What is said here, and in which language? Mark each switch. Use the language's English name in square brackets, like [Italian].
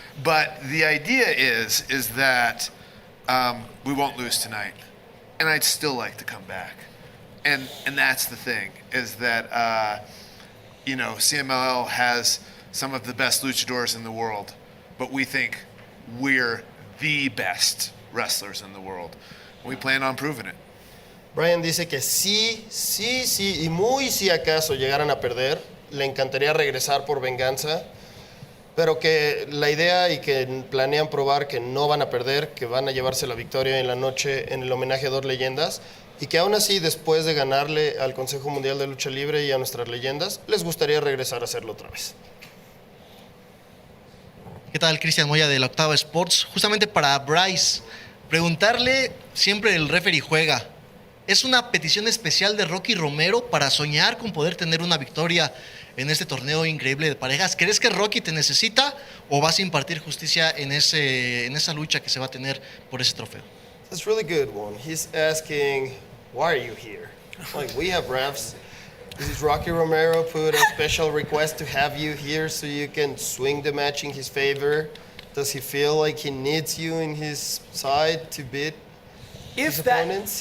[English] But the idea is that we won't lose tonight, and I'd still like to come back. And that's the thing, is that you know, CMLL has some of the best luchadors in the world, but we think we're the best wrestlers in the world. We plan on proving it. [Spanish] Brian dice que sí, y muy si acaso llegaran a perder, le encantaría regresar por venganza, pero que la idea y que planean probar que no van a perder, que van a llevarse la victoria en la noche en el homenaje a 2 leyendas, y que aún así, después de ganarle al Consejo Mundial de Lucha Libre y a nuestras leyendas, les gustaría regresar a hacerlo otra vez. ¿Qué tal? Cristian Moya de la Octava Sports. Justamente para Bryce, preguntarle, siempre el referee juega. ¿Es una petición especial de Rocky Romero para soñar con poder tener una victoria en este torneo increíble de parejas? ¿Crees que Rocky te necesita o vas a impartir justicia en esa lucha que se va a tener por ese trofeo? [English] That's a really good one. He's asking, why are you here? Like, we have refs. Does Rocky Romero put a special request to have you here so you can swing the match in his favor? Does he feel like he needs you in his side to beat his opponents?